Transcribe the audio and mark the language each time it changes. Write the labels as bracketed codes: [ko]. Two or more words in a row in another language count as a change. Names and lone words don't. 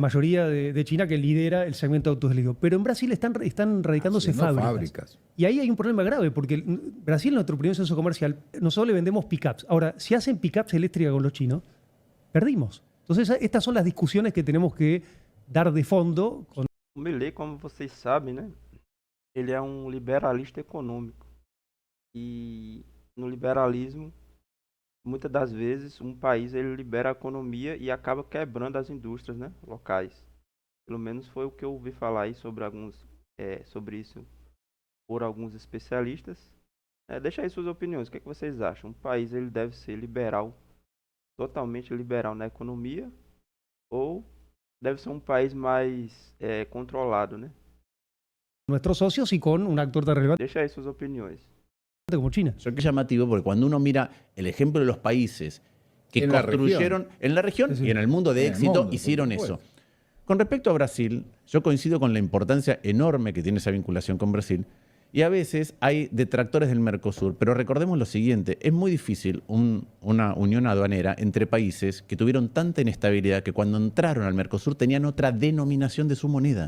[es] la mayoría de China que lidera el segmento de autos eléctricos. Pero en Brasil están radicándose fábricas. Y ahí hay un problema grave, porque Brasil, nuestro primer censo comercial, nosotros le vendemos pickups. Ahora, si hacen pickups eléctricas con los chinos, perdimos. Entonces, estas son las discusiones que tenemos que dar de fondo. [pt] O Milei, como vocês sabem, né? Ele é liberalista econômico. E no liberalismo, muitas das vezes, um país ele libera a economia e acaba quebrando as indústrias, né, locais. Pelo menos foi o que eu ouvi falar aí sobre isso por alguns especialistas. Deixa aí suas opiniões. O que vocês acham? Um país ele deve ser liberal, totalmente liberal na economia, ou deve ser um país mais controlado, né? [es] Nuestros socios y con un actor tan relevante [pt] Deixa aí suas opiniões. [es] como China. Yo qué llamativo, porque cuando uno mira el ejemplo de los países que En la construyeron en la región y en el mundo de En el éxito, mundo, hicieron por eso. supuesto. Con respecto a Brasil, yo coincido con la importancia enorme que tiene esa vinculación con Brasil. Y a veces hay detractores del Mercosur, pero recordemos lo siguiente, es muy difícil una unión aduanera entre países que tuvieron tanta inestabilidad que cuando entraron al Mercosur tenían otra denominación de su moneda.